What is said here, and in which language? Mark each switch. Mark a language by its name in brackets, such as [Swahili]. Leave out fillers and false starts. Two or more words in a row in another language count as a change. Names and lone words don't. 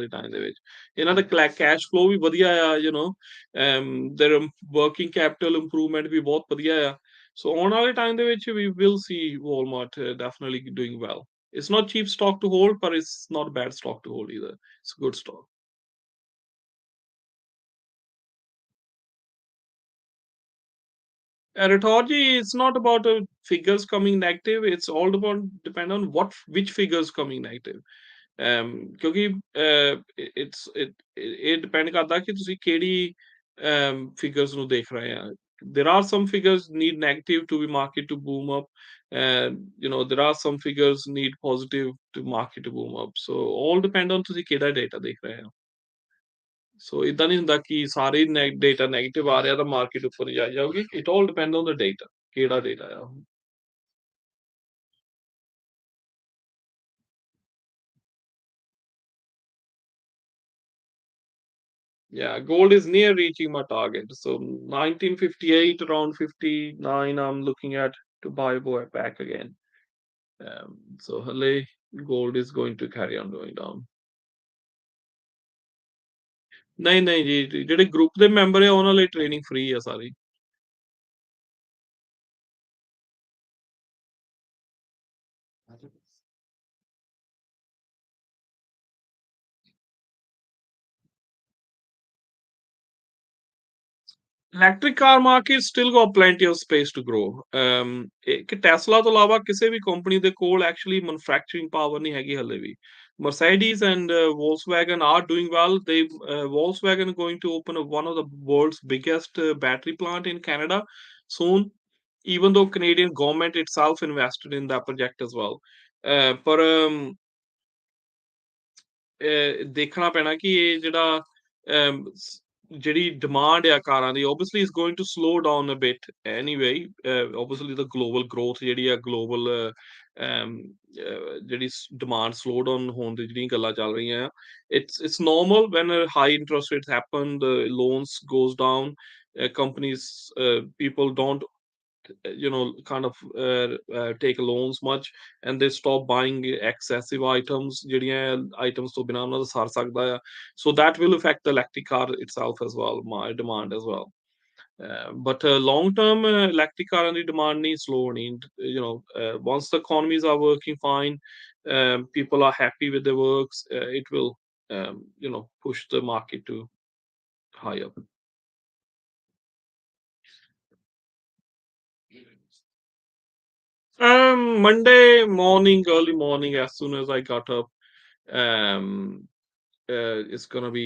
[English] the time [Punjabi] ਦੇ ਵਿੱਚ ਇਹਨਾਂ ਦਾ [English] cash flow [Punjabi] ਵੀ ਵਧੀਆ ਆ [English] their working capital improvement [Punjabi] ਵੀ ਬਹੁਤ ਵਧੀਆ ਆ [English] so on all the time [Punjabi] ਦੇ ਵਿੱਚ [English] we will see Walmart definitely doing well. It's not cheap stock to hold but it's not bad stock to hold either. It's a good stock. Rhetoric is not about figures coming negative. It's all about depend on what which figures coming negative. [Punjabi] ਕਿਉਂਕਿ ਇਹ ਡਿਪੈਂਡ ਕਰਦਾ ਕਿ ਤੁਸੀਂ ਕਿਹੜੀ ਫਿਗਰਸ ਨੂੰ ਦੇਖ ਰਹੇ ਆ [English] there are some figures need negative to be market to boom up and there are some figures need positive to market to boom up so all depend on [Punjabi] ਤੁਸੀਂ ਕਿਹੜਾ data ਦੇਖ ਰਹੇ ਆ ਸੋ ਇਦਾਂ ਨਹੀਂ ਹੁੰਦਾ ਕਿ ਸਾਰੇ ਡੇਟਾ 네ਗੇਟਿਵ ਆ ਰਿਹਾ ਤਾਂ ਮਾਰਕੀਟ ਉੱਪਰ ਜਾ ਜਾਊਗੀ [English] it all depend on the data [Punjabi] ਕਿਹੜਾ ਡੇਟਾ ਆ [English] Yeah, gold is near reaching my target. So 1958, around 59, I'm looking at to buy back again. So Halle, gold is going to carry on going down. [Punjabi] ਨਹੀਂ ਨਹੀਂ ਜੀ ਜਿਹੜੇ ਗਰੁੱਪ ਦੇ ਮੈਂਬਰ ਆ ਉਹਨਾਂ ਲਈ ਟ੍ਰੇਨਿੰਗ ਫ੍ਰੀ ਆ ਸਾਰੀ [English] electric car market still go plenty of space to grow [Punjabi] ਕਿ ਟੈਸਲਾ ਤੋਂ ਇਲਾਵਾ ਕਿਸੇ ਵੀ ਕੰਪਨੀ ਦੇ ਕੋਲ ਐਕਚੁਅਲੀ ਮੈਨੂਫੈਕਚਰਿੰਗ ਪਾਵਰ ਨਹੀਂ ਹੈਗੀ ਹਲੇ ਵੀ [English] Mercedes and Volkswagen are doing well. Volkswagen going to open one of the world's biggest battery plant in Canada soon, even though Canadian government itself invested in that project as well. [Punjabi] ਪਰ ਦੇਖਣਾ ਪੈਣਾ ਕਿ ਇਹ ਜਿਹੜਾ ਜਿਹੜੀ demand ਆ ਕਾਰਾਂ ਦੀ [English] obviously is going to slow down a bit anyway. Obviously the global growth [Punjabi] ਜਿਹੜੀ ਆ global ਜਿਹੜੀ [English] demand slow down [Punjabi] ਹੋਣ ਦੀ ਜਿਹੜੀਆਂ ਗੱਲਾਂ ਚੱਲ ਰਹੀਆਂ ਆ [English] it's normal when high interest rates happen the loans goes down companies people don't kind of take loans much and they stop buying excessive items [Punjabi] ਜਿਹੜੀਆਂ items ਤੋਂ ਬਿਨਾਂ ਉਹਨਾਂ ਦਾ ਸਰ ਸਕਦਾ ਆ [English] so that will affect the electric car itself as well my demand as well but long term electric car ਦੀ demand ਨਹੀਂ slow ਹੋਣੀ once the economies are working fine people are happy with their works it will push the market to higher. Monday morning, early morning, as soon as I got up, um, it's gonna be.